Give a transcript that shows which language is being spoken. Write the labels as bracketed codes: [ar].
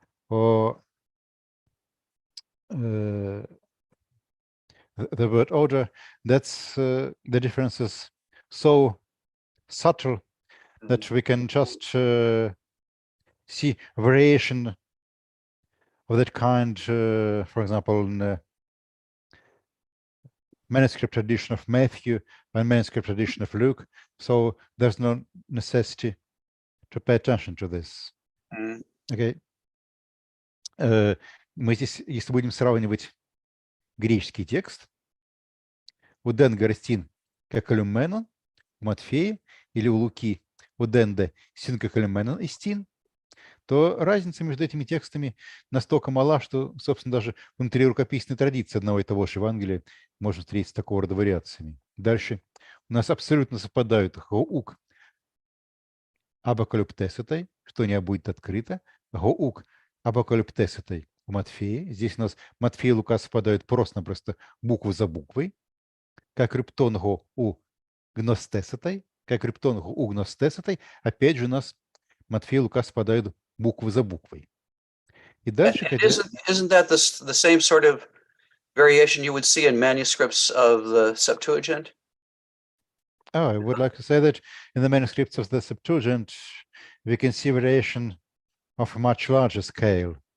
[en] or the word order, that's the difference is so subtle that we can just see variation of that kind, for example, in the manuscript tradition of Matthew and manuscript tradition of Luke. So there's no necessity to pay attention to this. Okay. [ru] Мы здесь, если будем сравнивать греческий текст, [el] уден гарстин кекалюменон [ru] у Матфея или у Луки [el] уден де син кекалюменон истин, [ru] то разница между этими текстами настолько мала, что, собственно, даже внутри рукописной традиции одного и того же Евангелия можно встретить с такого рода вариациями. Дальше у нас абсолютно совпадают [el] гоук абакалюптесатой, [ru] что не будет открыто, гоук абакалюптесатой у Матфея. Здесь у нас Матфей и Лука совпадают просто-напросто букву за буквой, [el] как рептонго у гностесатой, [ru] как рептонго у гностесатой. Опять же у нас Матфей и Лука совпадают букву за буквой. И дальше... [en] Isn't that the same sort of variation you would see in manuscripts of the Septuagint? Oh, I would like to say that in the manuscripts of the Septuagint, we can see variation of a much larger scale.